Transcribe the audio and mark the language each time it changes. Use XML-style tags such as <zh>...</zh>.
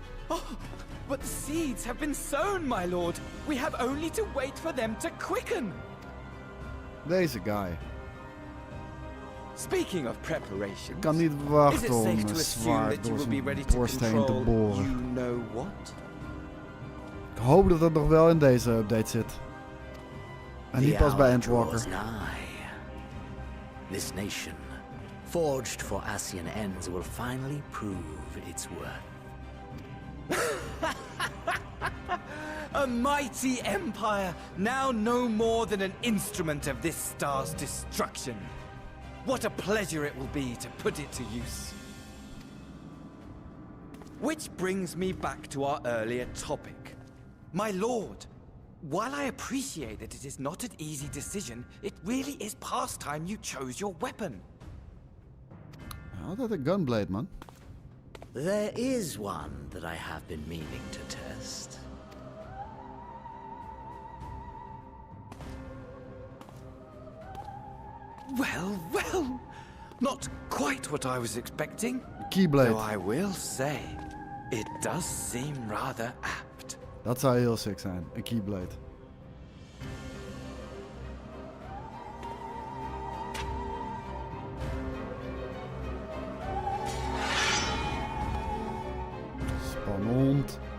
<en>Oh, but the seeds have been sown, my lord. We have only to wait for them to quicken.</en> <nl>Deze guy.</nl> <en>Speaking of preparation,</en> <nl>Ik kan niet wachten om een zwaard door zijn borst heen te boren.</nl> <en>You know what?</en> <nl>Ik hoop dat het nog wel in deze update zit. En niet pas bij Endwalker.</nl> <en>This nation, forged for Asian ends, will finally prove its worth. A mighty empire, now no more than an instrument of this star's destruction. What a pleasure it will be to put it to use. Which brings me back to our earlier topic. My lord, while I appreciate that it is not an easy decision, it really is past time you chose your weapon.</en> <nl>Altijd een gunblade, man.</nl> <en>There is one that I have been meaning to test. Well, well, not quite what I was expecting. Keyblade. Though I will say, it does seem rather apt.</en> <nl>Dat zou heel sick zijn, een keyblade. Spannend.</nl>